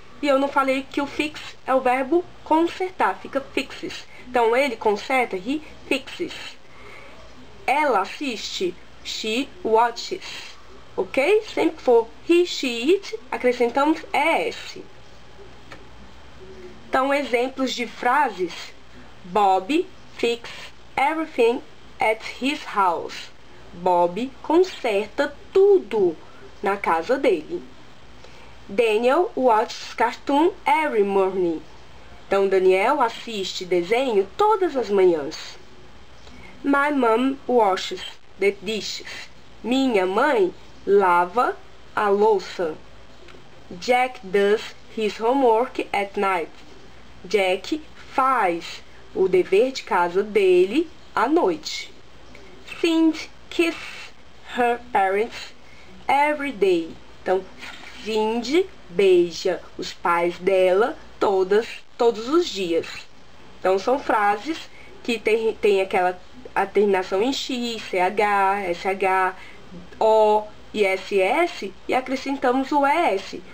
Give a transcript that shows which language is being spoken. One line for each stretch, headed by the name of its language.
Portuguese: E eu não falei que o fix é o verbo consertar, fica fixes. Então, ele conserta,
English: he fixes.
Portuguese: Ela assiste,
English: she watches.
Portuguese: Ok? Sempre que for he, she, it, acrescentamos ES. Então, exemplos de frases.
English: Bob fix everything at his house.
Portuguese: Bob conserta tudo na casa dele.
English: Daniel watches cartoon every morning.
Portuguese: Então, Daniel assiste desenho todas as manhãs.
English: My mom washes the dishes.
Portuguese: Minha mãe lava a louça.
English: Jack does his homework at night.
Portuguese: Jack faz o dever de casa dele à noite.
English: Cindy kisses her parents every day.
Portuguese: Então, Cindy beija os pais dela todos os dias. Então, são frases que tem a terminação em X, CH, SH, O e SS, e acrescentamos o ES.